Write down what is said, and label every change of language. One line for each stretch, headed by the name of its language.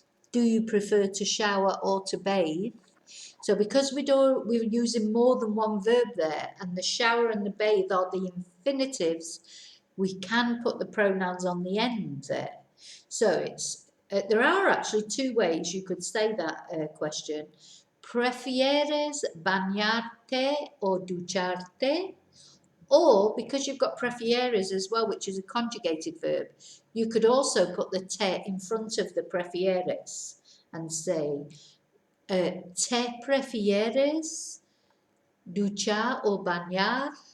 English: Do you prefer to shower or to bathe? So because we're using more than one verb there, and the shower and the bathe are the infinitives, we can put the pronouns on the end there. So it's there are actually 2 ways you could say that question.
Spanish: ¿Prefieres bañarte o ducharte?
English: Or, because you've got prefieres as well, which is a conjugated verb, you could also put the te in front of the prefieres and say,
Spanish: ¿te prefieres duchar o bañar?